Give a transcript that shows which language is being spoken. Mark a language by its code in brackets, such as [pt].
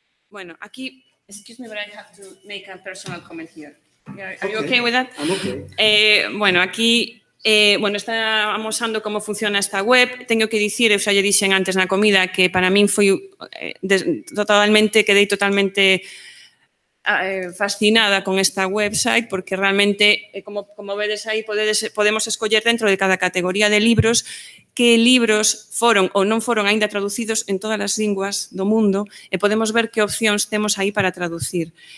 [es] Bueno, aquí, [en] excuse me, but I have to make a personal comment here. Are you okay with that? I'm okay. [gl] Bueno, aquí está amosando como funciona esta web. Teño que dicir, eu xa lle dixen antes na comida, que para min foi quedei totalmente fascinada con esta website, porque realmente, como vedes aí, podemos escoller dentro de cada categoría de libros que libros foron ou non foron aínda traducidos en todas as linguas do mundo e podemos ver que opcións temos aí para traducir.